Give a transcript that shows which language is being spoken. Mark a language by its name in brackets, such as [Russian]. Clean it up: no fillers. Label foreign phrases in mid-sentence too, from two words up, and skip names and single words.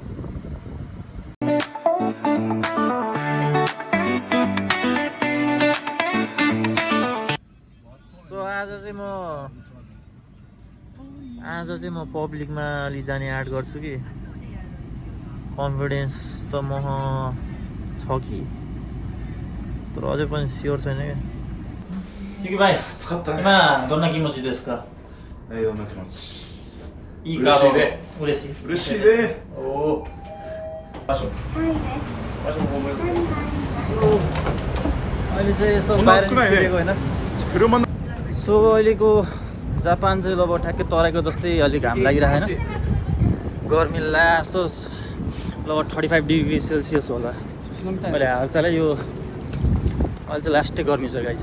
[Nepali] सो आज चाहिँ म पब्लिकमा अलि जाने आँट गर्छु कि कन्फिडेन्स त म छ कि, तर अझै पनि स्योर छैन क्या। [Japanese] युकी भाइ 今どんな気持ちですか？どんな気持ち？いいカード。嬉しい。嬉しいね。おお。場所。場所も覚えてる。 [Nepali] अहिले चाहिँ यसो बाहिर निस्किएको होइन। [Japanese] 車の [Nepali] सो अहिलेको जापान चाहिँ अब ठ्याक्कै तराईको जस्तै अलिक घाम लागिरहेको छैन। गर्मी लासोस लगभग 35 [English] degree Celsius [Nepali] होला। मैले हालसालै यो अहिले चाहिँ लास्टै गर्मी छ गाइस।